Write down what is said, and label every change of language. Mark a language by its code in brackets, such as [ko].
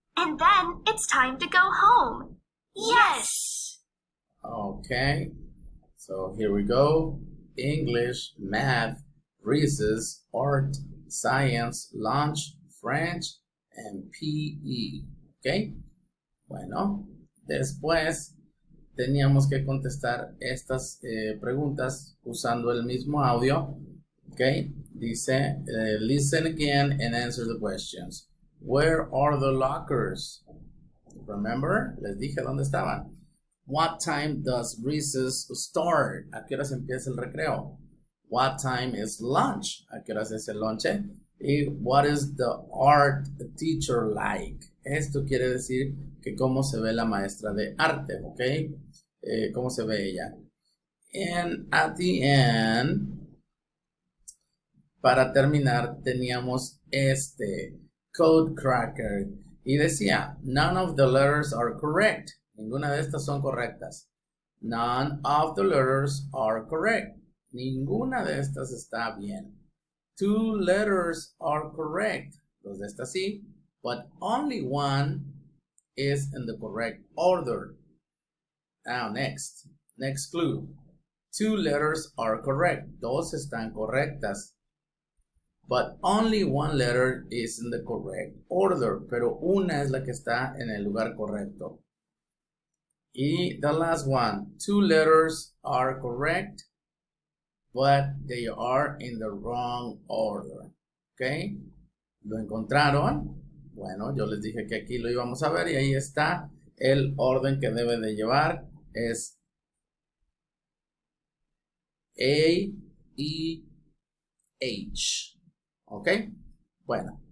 [en] And then it's time to go home. Yes! Okay, so here we go. English, math, recess, art, science, lunch, French, and PE. [es] Okay, bueno, después teníamos que contestar estas preguntas usando el mismo audio. [en] Okay, [es] dice, [en] listen again and answer the questions. Where are the lockers? Remember, [es] les dije dónde estaban. [en] What time does recess start? [es] ¿A qué horas empieza el recreo? [en] What time is lunch? [es] ¿A qué horas es el lonche? Y [en] what is the art teacher like? [es] Esto quiere decir que cómo se ve la maestra de arte, ¿ok? Cómo se ve ella. [en] And at the end, [es] para terminar, teníamos este [en] code cracker [es] y decía, [en] none of the letters are correct. [es] Ninguna de estas son correctas. [en] None of the letters are correct. [es] Ninguna de estas está bien. [en] Two letters are correct. [es] Dos de estas sí, [en] but only one is in the correct order. Now, next clue. Two letters are correct. [es] Dos están correctas. [en] But only one letter is in the correct order. [es] Pero una es la que está en el lugar correcto. Y [en] the last one. Two letters are correct, but they are in the wrong order. [es] ¿Ok? ¿Lo encontraron? Bueno, yo les dije que aquí lo íbamos a ver y ahí está el orden que debe de llevar. Es A, E, H. ¿Ok? Bueno,